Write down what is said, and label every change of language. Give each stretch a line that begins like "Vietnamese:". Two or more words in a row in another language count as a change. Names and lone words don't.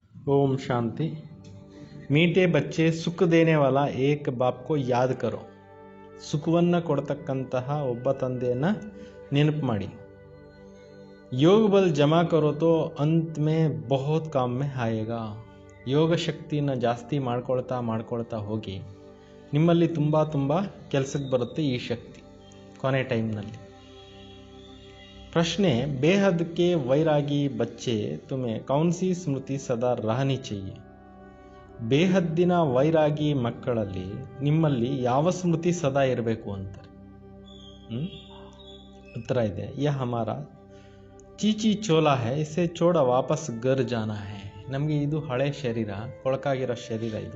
Hindi: ओम शांति। मीठे बच्चे सुख देने वाला एक बाप को याद करो.
Kannada: ಸುಖವನ್ನು ಕೊಡತಕ್ಕಂತಹ ಒಬ್ಬ ತಂದೆಯನ್ನು ನೆನಪು ಮಾಡಿ.
Hindi: योग बल जमा करो तो अंत में बहुत काम में आएगा.
Kannada: ಯೋಗ ಶಕ್ತಿಯನ್ನು ಜಾಸ್ತಿ ಮಾಡ್ಕೊಳ್ತಾ ಹೋಗಿ ನಿಮ್ಮಲ್ಲಿ ತುಂಬ ಕೆಲಸಕ್ಕೆ ಬರುತ್ತೆ ಈ ಶಕ್ತಿ ಕೊನೆ ಟೈಮ್ನಲ್ಲಿ.
Hindi: प्रश्न बेहद के वैरागी बच्चे तुम्हें कौन सी स्मृति सदा रहनी चाहिए.
Kannada: ಬೇಹದ್ದಿನ ವೈರಾಗಿ ಮಕ್ಕಳಲ್ಲಿ ನಿಮ್ಮಲ್ಲಿ ಯಾವ ಸ್ಮೃತಿ ಸದಾ ಇರಬೇಕು ಅಂತಾರೆ. ಉತ್ತರ ಇದೆ,
Hindi: यह हमारा छी छी चोला है, इसे छोड़ वापस घर जाना है.
Kannada: ನಮಗೆ ಇದು ಹಳೆ ಶರೀರ, ಕೊಳಕಾಗಿರೋ ಶರೀರ ಇದು.